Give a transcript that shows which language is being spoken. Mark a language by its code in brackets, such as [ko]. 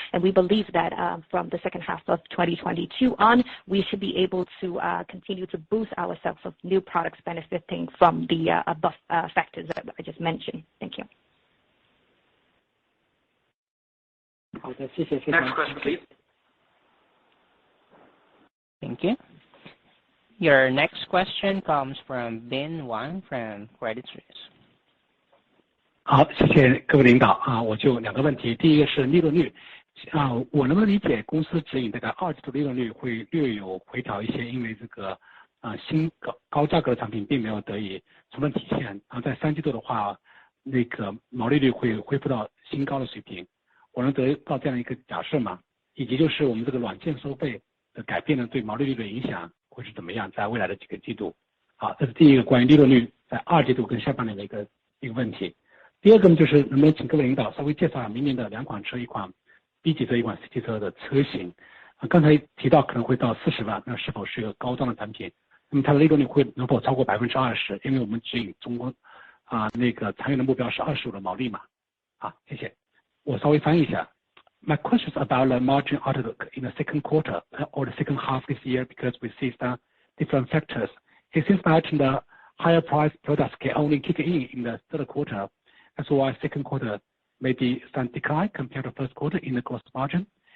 [en] And we believe that from the second half of 2022 on, we should be able to continue to boost ourselves with new products benefiting from the above factors that I just mentioned. Thank you. Next question, please. Thank you. Your next question comes from Bin Wang from Credit Suisse. [zh] 好，谢谢各位领导我就两个问题，第一个是利润率我能不能理解公司指引这个二季度利润率会略有回调一些，因为这个新高价格的产品并没有得以充分体现，然后在三季度的话，那个毛利率会恢复到新高的水平，我能得到这样一个假设吗？以及就是我们这个软件收费的改变呢，对毛利率的影响会是怎么样，在未来的几个季度？好，这是第一个关于利润率在二季度跟下半年的一个问题。第二个呢，就是能不能请各位领导稍微介绍明年的两款车，一款 B 级车，一款 C 级车的车型。刚才提到可能会到40万，那是否是一个高端的产品？那么它的利润率能否超过 20%？ 因为我们指引中国那个长远的目标是25%的毛利嘛。好，谢谢。我稍微翻译一下。 [en] My question is about the margin outlook in the second quarter or the second half this year, because we see some different factors. It seems that the higher price products can only kick in the third quarter. That's why second quarter may be some decline compared to first quarter in the gross margin.